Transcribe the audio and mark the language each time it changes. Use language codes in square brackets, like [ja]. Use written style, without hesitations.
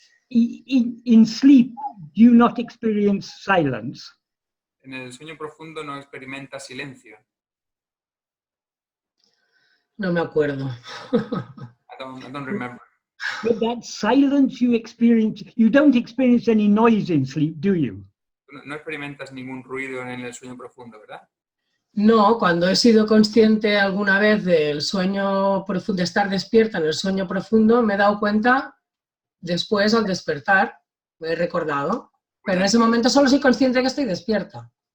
[en] In sleep, do you not experience silence? [es] En el sueño profundo no experimenta silencio. No me acuerdo. [en] I don't remember. But that silence you experience, you don't experience any noise in sleep, do you? [es] No experimentas ningún ruido en el sueño profundo, ¿verdad? No, cuando he sido consciente alguna vez del sueño profundo, de estar despierta en el sueño profundo, me he dado cuenta después al despertar, me he recordado, pero en ese momento solo soy consciente de que estoy despierta.